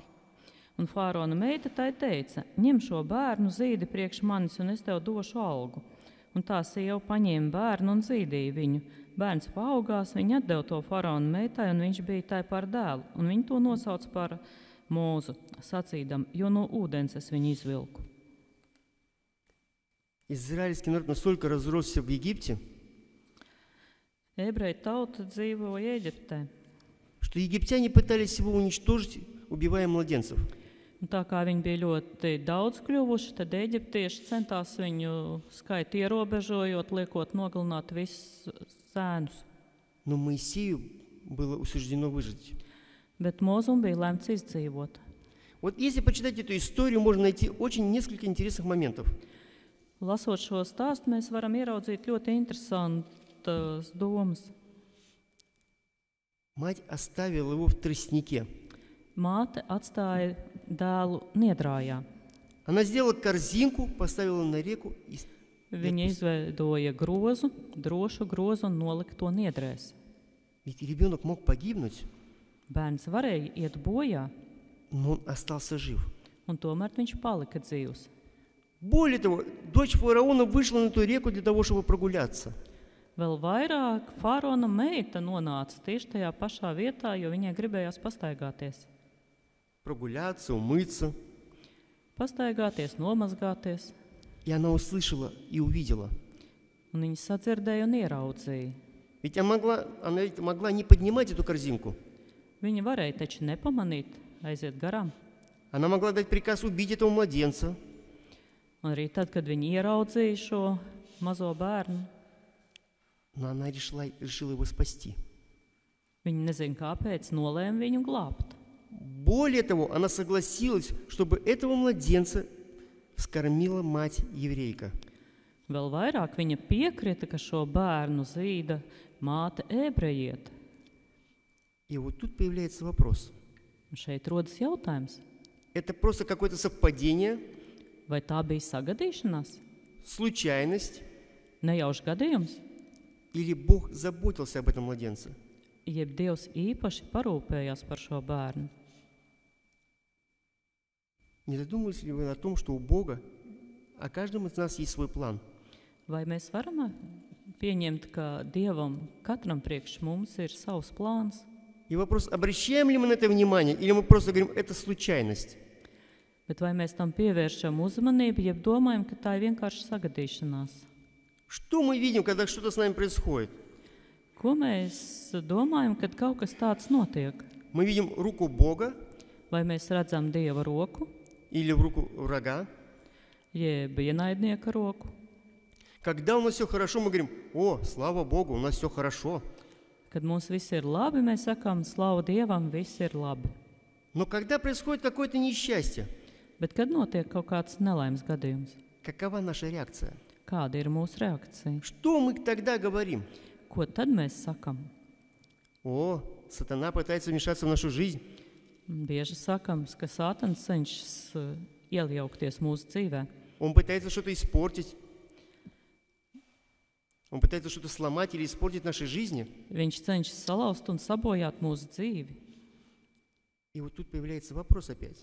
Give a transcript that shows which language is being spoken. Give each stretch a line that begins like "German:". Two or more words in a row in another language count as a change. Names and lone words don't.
Latvian: Un faraona meita tai teica: ņem šo bērnu, zīdi priekš manis, un es tev došu algu. Un tā sieva paņēma bērnu un zīdīja viņu. Bērns paaugās, viņa atdeva to faraona meitai, un viņš bija tai par dēlu. Un viņa to nosauca par Mūzu, sacīdam: jo no ūdens es viņu izvilku.
Russian: Израильский народ настолько разросся в Египте,
Latvian: Ebreju tauta dzīvoja Eģiptē.
Russian: что египтяне пытались его уничтожить, убивая младенцев.
Latvian: Un tā kā viņi bija ļoti daudz kļuvuši, tad eģiptieši centās viņu skaitu ierobežojot, liekot nogalināt visus zēnus.
Russian: Но Моисею было суждено выжить.
Latvian: Bet Mūzum bija lemts izdzīvot.
Russian: Вот если почитать эту историю, можно найти очень несколько интересных моментов.
Latvian: Lasot šo stāstu, mēs varam ieraudzīt ļoti interesantas domas.
Russian: Мать оставила его в тростнике.
Latvian: Māte atstāja dēlu niedrājā.
Russian: Она сделала корзинку, поставила на реку и
Latvian: Viņa izveidoja grozu, drošu grozu un nolika to niedrēs.
Russian: Ведь ребенок мог погибнуть,
Latvian: Bērns varēja iet bojā,
Russian: но он остался жив.
Latvian: un tomēr viņš palika dzīvs.
Russian: Более того, дочь фараона вышла на ту реку для того, чтобы прогуляться.
Latvian: Vēl vairāk faraona meita nonāca tieši tajā pašā vietā, jo viņai gribējās pastaigāties.
Russian: Прогуляться, умыться.
Latvian: pastaigāties, nomazgāties.
Russian: И она услышала и увидела.
Latvian: Un viņa sadzirdēja un ieraudzīja.
Russian: Ведь она ведь могла не поднимать эту корзинку.
Latvian: Viņa varēja taču nepamanīt, aiziet garām.
Russian: Она могла дать приказ убить этого младенца.
Latvian: Un arī tad, kad viņa ieraudzīja šo mazo bērnu,
Russian: Но она решила его спасти.
Latvian: viņa nezina, kāpēc nolēma viņu glābt.
Russian: Более того, она согласилась, чтобы этого младенца вскормила мать еврейка.
Latvian: Vēl vairāk viņa piekrita, ka šo bērnu zīda māte ebrejiete.
Russian: И вот тут появляется вопрос.
Latvian: Un šeit rodas jautājums,
Russian: Это просто какое-то совпадение,
Latvian: vai tā bija sagadīšanās,
Russian: случайность,
Latvian: nejaušs gadījums,
Russian: или Бог заботился об этом младенце?
Latvian: jeb Dievs īpaši parūpējās par šo bērnu.
Russian: Не задумывались ли вы о том, что у Бога, о каждом из нас есть свой план?
Latvian: Vai mēs varam pieņemt, ka Dievam katram priekš mums ir savs plāns?
Russian: И вопрос, обращаем ли мы на это внимание, или мы просто говорим, это случайность?
Latvian: Bet vai mēs tam pievēršam uzmanību, jeb domājam, ka tā ir vienkārši sagadīšanās?
Russian: Что мы видим, когда что-то с нами происходит?
Latvian: Ko mēs domājam, kad kaut kas tāds notiek?
Russian: Мы видим руку Бога
Latvian: Vai mēs redzam Dieva roku,
Russian: или руку врага?
Latvian: jeb ienaidnieka roku?
Russian: Когда у нас все хорошо, мы говорим, о, слава Богу, у нас все хорошо.
Latvian: Kad mums viss ir labi, mēs sakām, slavu Dievam, viss ir labi.
Russian: Но когда происходит какое-то несчастье,
Latvian: Bet kad notiek kaut kāds nelaimes gadījums,
Russian: какова наша реакция?
Latvian: kāda ir mūsu reakcija?
Russian: Что мы тогда говорим?
Latvian: Ko tad mēs sakam?
Russian: О, сатана пытается вмешаться в нашу жизнь.
Latvian: Bieži sakam, ka Sātans cenšas iejaukties mūsu dzīvē.
Russian: Он пытается что-то испортить. Он пытается что-то сломать или испортить в нашей жизни.
Latvian: Viņš cenšas salauzt un sabojāt mūsu dzīvi.
Russian: И вот тут появляется вопрос опять.